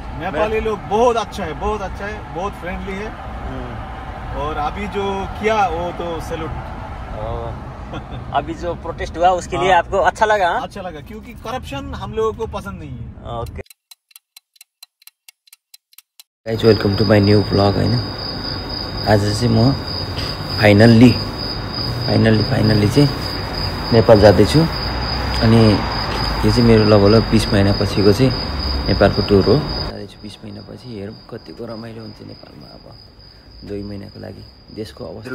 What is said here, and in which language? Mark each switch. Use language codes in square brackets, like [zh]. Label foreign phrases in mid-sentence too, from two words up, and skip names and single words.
[hi] नेपाली लोग बहुत अच्छा है, बहुत अच्छा है, बहुत फ्रेंडली है। और अभी जो किया वो तो सैल्यूट। अभी जो प्रोटेस्ट हुआ उसके लिए आपको अच्छा लगा? अच्छा लगा, क्योंकि करप्शन हम लोगों को पसंद नहीं है। [en] Okay guys, welcome to my new vlog. [ne] होइन, आज चाहिँ म फाइनल्ली चाहिँ नेपाल जाँदैछु। अनि यो चाहिँ मेरो लगभग 20 महिना पछिको चाहिँ नेपालको टुर हो। जाँदैछु 20 महिना पछि। हेरौँ कतिको रमाइलो हुन्छ नेपालमा। अब 2 महिनाको लागि देशको अवस्था।